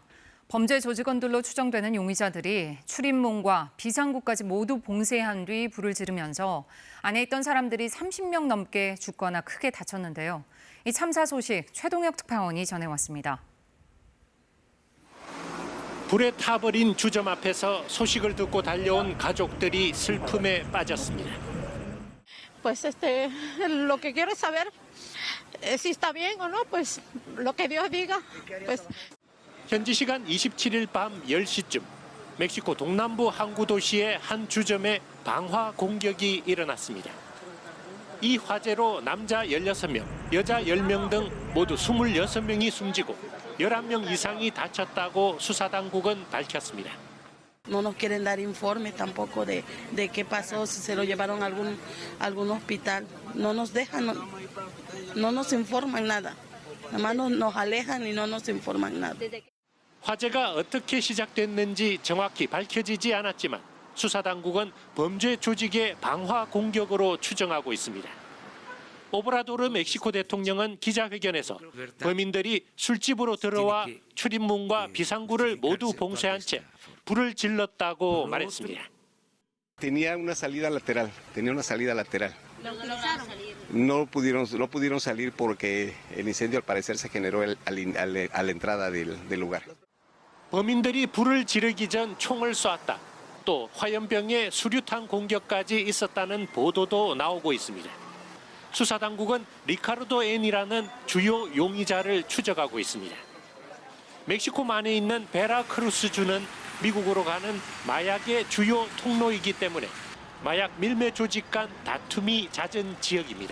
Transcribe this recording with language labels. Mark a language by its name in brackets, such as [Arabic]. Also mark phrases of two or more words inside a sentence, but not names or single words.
[Korean] 범죄 조직원들로 추정되는 용의자들이 출입문과 비상구까지 모두 봉쇄한 뒤 불을 지르면서 안에 있던 사람들이 30명 넘게 죽거나 크게 다쳤는데요. 이 참사 소식 최동혁 특파원이 전해왔습니다. 불에 타버린 주점 앞에서 소식을 듣고 달려온 가족들이 슬픔에 빠졌습니다. [Spanish] Pues lo que quiero es saber si está bien o no, pues lo que Dios diga. Pues [Korean] 현지 시간 27일 밤 10시쯤 멕시코 동남부 항구 도시의 한 주점에 방화 공격이 일어났습니다. 이 화재로 남자 16명, 여자 10명 등 모두 26명이 숨지고 11명 이상이 다쳤다고 수사당국은 밝혔습니다. [Spanish] no nos quieren dar informe tampoco de qué pasó, si se lo llevaron a algún hospital. No nos dejan, no nos informan nada. Nada más nos alejan y no nos informan nada. [Korean] 화재가 어떻게 시작됐는지 정확히 밝혀지지 않았지만 수사당국은 범죄 조직의 방화 공격으로 추정하고 있습니다. 오브라도르 멕시코 대통령은 기자회견에서 범인들이 술집으로 들어와 출입문과 비상구를 모두 봉쇄한 채 불을 질렀다고 말했습니다. [Spanish] Tenía una salida lateral. No pudieron salir porque el incendio al parecer se generó a la entrada del lugar. [Korean] 범인들이 불을 지르기 전 총을 쏘았다. 또 화염병에 수류탄 공격까지 있었다는 보도도 나오고 있습니다. 수사당국은 리카르도 N이라는 주요 용의자를 추적하고 있습니다. 멕시코만에 있는 베라크루스주는 미국으로 가는 마약의 주요 통로이기 때문에 마약 밀매 조직 간 다툼이 잦은 지역입니다.